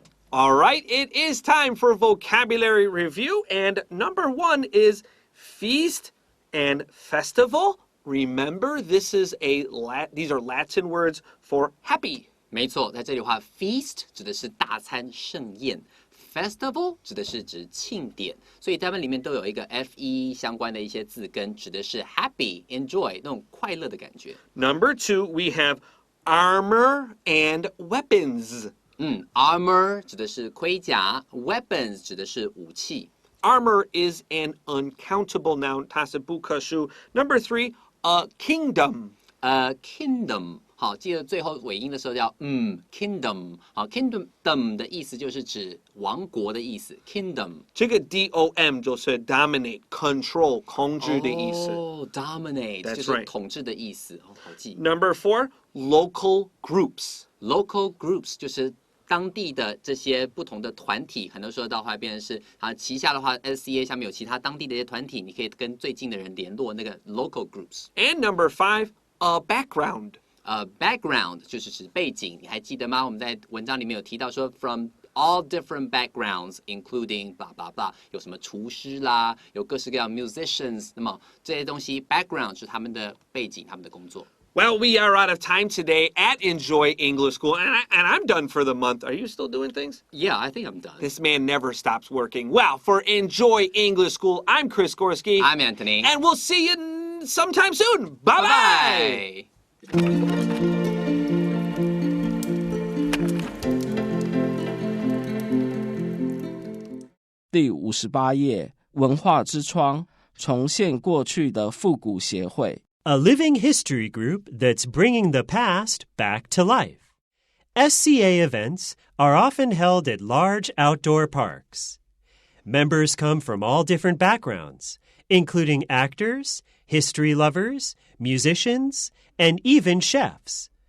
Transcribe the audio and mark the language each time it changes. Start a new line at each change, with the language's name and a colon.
English: All right, it is time for vocabulary review, and number 1 is feast and festival. Remember, these are Latin words for happy.
Chinese: 没错，在这里的话 ，feast 指的是大餐盛宴。 Festival 指的是指庆典，所以它们里面都有一个 fe 相关的一些字根，指的是 happy、enjoy 那种快乐的感觉。
English: Number 2, we have armor and weapons.
Chinese: Armor 指的是盔甲 ，weapons 指的是武器。
English: Armor is an uncountable noun.
Chinese: 它是不可数。 Number 3, a kingdom. Kingdom 好，记得最后尾音的时候要kingdom 好 kingdom 的意思就是指王国的意思 kingdom 这个 dom 就是 dominate, control, 控制的意思。
English: dominate That's
Chinese: 就是
English: right.
Chinese: 统治的意思好记。
English: Number 4, local groups.
Chinese: Local groups 就是当地的这些不同的团体，很多时候的话变成是旗下的话 SCA 下面有其他当地的一些团体，你可以跟最近的人联络那个 local groups。
English: And number 5, a background.
Chinese: Background 就是指背景，你还记得吗？我们在文章里面有提到说 from all different backgrounds, including blah blah blah， 有什么厨師啦，有各式各样 musicians， 那么这些东西 background 是他们的背景，他们的工作。
English: Well, we are out of time today at Enjoy English School, and I'm done for the month. Are you still doing things? Yeah, I think I'm done. This man never stops working. Well, for Enjoy English School, I'm Chris Gorski. I'm Anthony. And we'll see you sometime soon. Bye-bye. Bye.
Chinese: 第58页，文化之窗，重现过去的复古协会。
English: A living history group that's bringing the past back to life. SCA events are often held at large outdoor parks. Members come from all different backgrounds, including actors, history lovers, musicians, and even chefs.